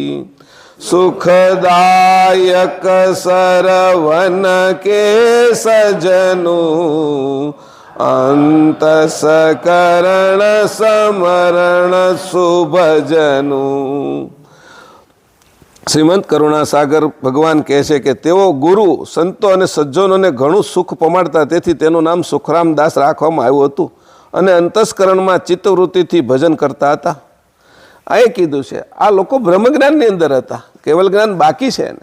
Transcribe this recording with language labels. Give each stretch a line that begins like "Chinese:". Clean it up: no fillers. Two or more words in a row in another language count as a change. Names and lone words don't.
Hindi: सुखदायक सरवन के सजनु अंत सकरण समरण सुभजनु।
Gujarati: શ્રીમંત કરુણાસાગર ભગવાન કહે છે કે તેઓ ગુરુ સંતો અને સજ્જનોને ઘણું સુખ પમાડતા, તેથી તેનું નામ સુખરામદાસ રાખવામાં આવ્યું હતું અને અંતસ્કરણમાં ચિત્તવૃત્તિથી ભજન કરતા હતા. આ એ કીધું છે. આ લોકો બ્રહ્મજ્ઞાનની અંદર હતા, કેવલ જ્ઞાન બાકી છે એને.